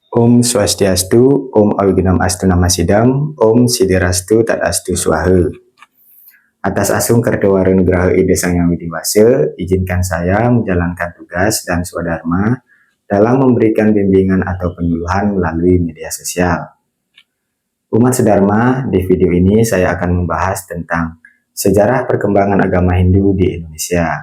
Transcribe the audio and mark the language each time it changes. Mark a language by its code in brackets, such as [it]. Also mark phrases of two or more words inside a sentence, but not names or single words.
[sa] Om Swastiastu, Om Awigunam Astu Namasidam, Om Sidirastu Tadastu Swaha. [id] Atas asung Kerdowaru Nugraha Ide Sang Yang Widiwase, izinkan saya menjalankan tugas dan swadharma dalam memberikan bimbingan atau penyuluhan melalui media sosial. Umat sedharma, di video ini saya akan membahas tentang sejarah perkembangan agama Hindu di Indonesia.